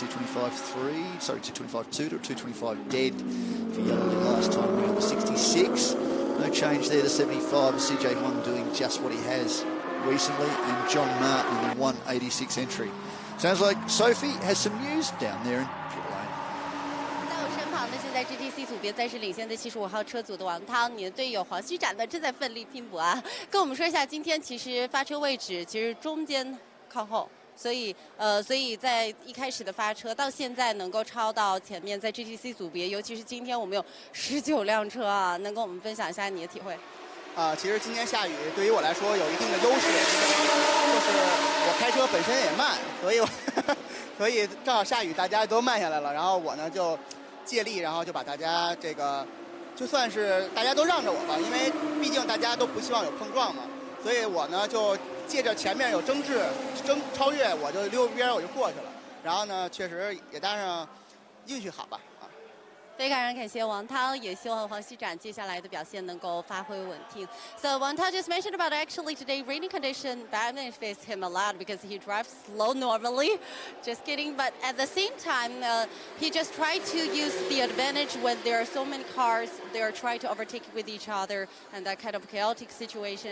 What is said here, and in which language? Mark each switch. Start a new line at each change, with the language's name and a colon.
English: 225.2 to 225 dead for Yellerly last time around. The 66. No change there to 75. CJ Huang doing just what he has recently. And John Martin in the 186 entry. Sounds like Sophie has some news down there in pit lane.
Chinese: 在我身旁的是在 GTC 组别暂时领先的75号车组的王涛，你的队友黄希展呢正在奋力拼搏啊。跟我们说一下，今天其实发车位置其实中间靠后。所以在一开始的发车到现在能够超到前面，在 GTC 组别，尤其是今天我们有19辆车啊，能跟我们分享一下你的体会？其实今天下雨对于我来说有一定的优势，就是我开车本身也慢，所以正好下雨大家都慢下来了，然后我呢就借力，然后就把大家这个就算是大家都让着我吧，因为毕竟大家都不希望有碰撞嘛，所以我呢就借着前面有超越，我就溜边我就过去了，然后呢确实也搭上运气好吧。非常感谢王涛，也希望黄希展接下来的表现能够发挥稳定。
English: So Wang Tao just mentioned about actually today rainy condition benefits him a lot because he drives slow normally. Just kidding, but at the same time, he just tried to use the advantage when there are so many cars. They are trying to overtake with each other, and that kind of chaotic situation.